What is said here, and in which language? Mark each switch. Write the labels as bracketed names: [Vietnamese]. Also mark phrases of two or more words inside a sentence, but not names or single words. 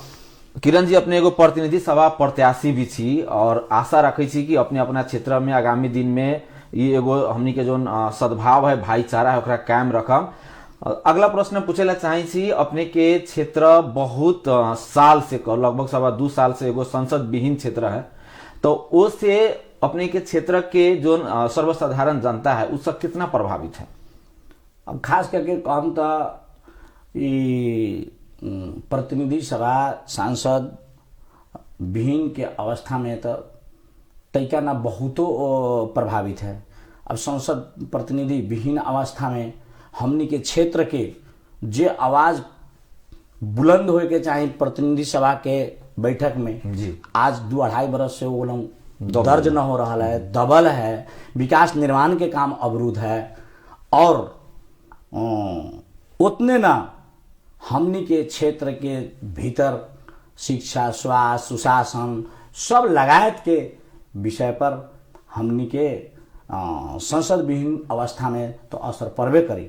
[Bhojpuri] किरण जी अपने एगो प्रतिनिधि सभा प्रत्याशी भी छी और आशा रखे छी कि अपने अपना क्षेत्र में आगामी दिन में ये एगो हमनी के जो सद्भाव है, भाईचारा है, ओकरा कायम रखम। अगला प्रश्न पूछेला चाहे छी, अपने के क्षेत्र बहुत साल से लगभग 2.25 साल से एगो संसद विहीन क्षेत्र है, तो उससे अपने के क्षेत्र के जो सर्वसाधारण जनता है उससे कितना प्रभावित है? अब खास करके कहम तो प्रतिनिधि सभा सांसद विहीन के अवस्था में तो तैका ना बहुतो प्रभावित है। अब संसद प्रतिनिधि विहीन अवस्था में हमनी के क्षेत्र के जे आवाज बुलंद होए के चाहे प्रतिनिधि सभा के बैठक में जी। आज 2-2.5 बरस से वो लोग दर्ज न हो रहा है, दबल है, विकास निर्माण के काम अवरुद्ध है और उतने ना हमनी के क्षेत्र के भीतर शिक्षा, स्वास्थ्य, सुशासन सब लगायत के विषय पर हमनी के संसद विहीन अवस्था में तो असर पड़बे करी।